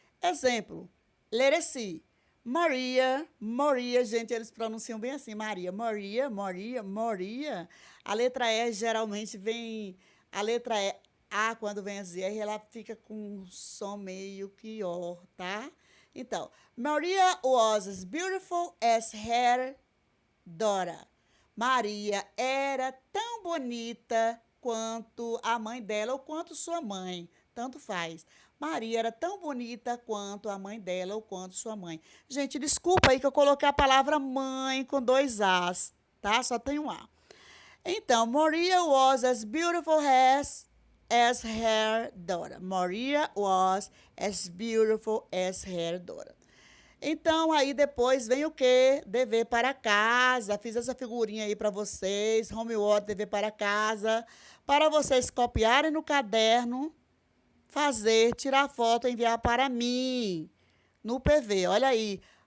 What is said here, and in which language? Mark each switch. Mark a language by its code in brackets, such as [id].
[pt] Exemplo, letter C. Maria, gente, eles pronunciam bem assim, Maria. Maria. A letra E geralmente vem, a letra E, A, quando vem a ZR, ela fica com um som meio que ó, tá? [en] Então, Maria was as beautiful as her daughter. [pt] Maria era tão bonita quanto a mãe dela ou quanto sua mãe, tanto faz. Maria era tão bonita quanto a mãe dela ou quanto sua mãe. Gente, desculpa aí que eu coloquei a palavra mãe com 2 As, tá? Só tem um A. [en] Então, Maria was as beautiful as her daughter. Maria was as beautiful as her daughter. [pt] Então, aí depois vem o quê? Dever para casa. Fiz essa figurinha aí para vocês. Homework, dever para casa. Para vocês copiarem no caderno, fazer, tirar foto e enviar para mim no PV. Olha aí.